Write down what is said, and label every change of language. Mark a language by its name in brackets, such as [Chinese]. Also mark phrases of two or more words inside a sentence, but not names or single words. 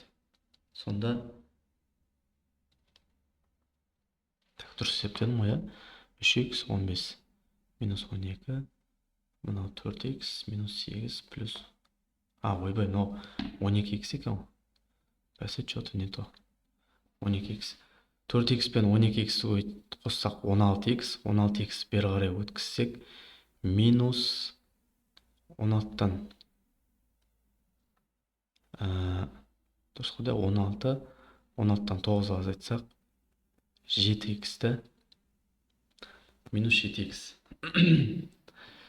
[Kazakh] Сонда дұрыс есептедім ғой, 3x 15 минус 12, мынау 4x минус 8 плюс, ойбай, мынау 12x екен. Бәсе, [Russian] что-то не то. [Kazakh] 12x. 4x пен 12x қоссақ 16x, 16x бері қарай өткізсек минус 16-тан дұрыс қой, 16-тан 9-ға азайтсақ 7x-ті минус 7x.